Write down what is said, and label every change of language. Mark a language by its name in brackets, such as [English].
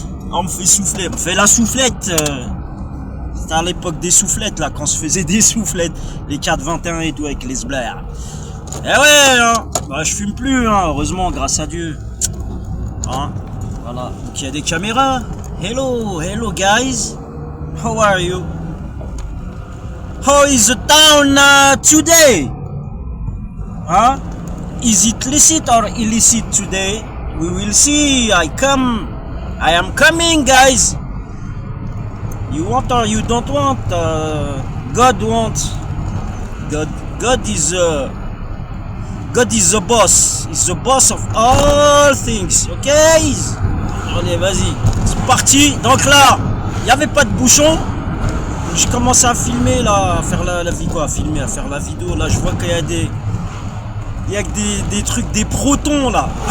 [French] On me fait souffler, on me fait la soufflette. C'était à l'époque des soufflettes là, quand on se faisait des soufflettes, les 4-21 et tout avec les sblaires. Eh ouais, hein. Bah je fume plus, hein, heureusement, grâce à Dieu. Hein, voilà, donc il y a des caméras. [English] Hello, hello guys, how are you? How is the town today? Huh? Is it licit or illicit today? We will see. I am coming, guys. You want or you don't want? God wants. God is the boss. He's the boss of all things. [French] Okay? Allez, vas-y. C'est parti. Donc là, il n'y avait pas de bouchon. J'ai commencé à filmer là, à faire la vidéo, à faire la vidéo. Là, je vois qu'il y a des trucs, des protons là.